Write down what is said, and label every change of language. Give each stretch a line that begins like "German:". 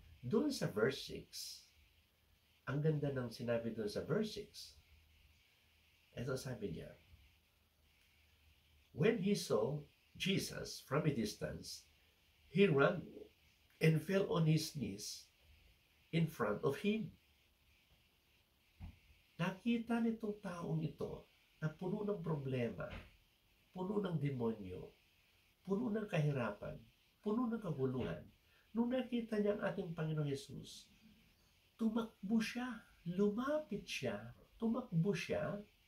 Filipino: Doon sa verse 6, ang ganda ng sinabi doon sa verse 6. Ito sabi niya,
English: when he saw Jesus from a distance, he ran and fell on his knees in front of him.
Filipino: Nakita nitong taong ito na puno ng problema, puno ng demonyo, puno ng kahirapan, puno ng kaguluhan. Nung nakita niya ang ating Panginoong Yesus, tumakbo siya, lumapit siya, tumakbo siya,